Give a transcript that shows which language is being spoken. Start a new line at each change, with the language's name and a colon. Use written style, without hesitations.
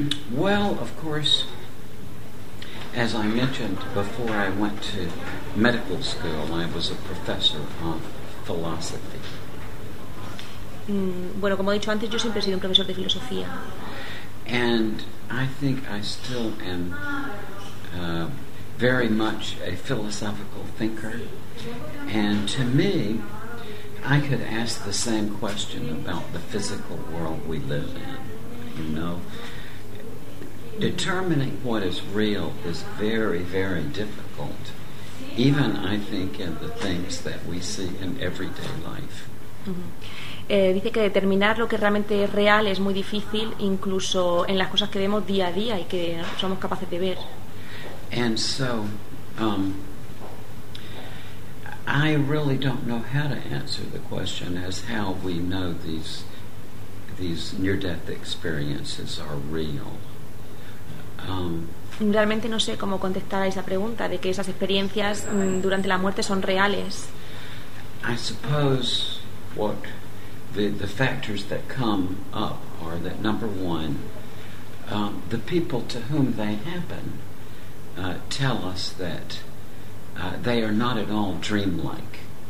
English: Well, of course, as I mentioned, before I went to medical school, I was a professor of philosophy.
Spanish: Bueno, como he dicho antes, yo siempre he sido un profesor de filosofía.
English: And I think I still am very much a philosophical thinker. And to me, I could ask the same question about the physical world we live in, you know. Determining what is real is very, very difficult, even I think in the things that we see in everyday life.
Spanish: Dice que determinar lo que realmente es real es muy difícil, incluso en las cosas que vemos día a día y que somos capaces de ver.
English: And so, I really don't know how to answer the question as how we know these near-death experiences are real.
Spanish: Realmente no sé cómo contestar a esa pregunta de que esas experiencias durante la muerte son reales.
English: I suppose what the factors that come up are that number one, the people to whom they happen tell us that they are not at all dreamlike.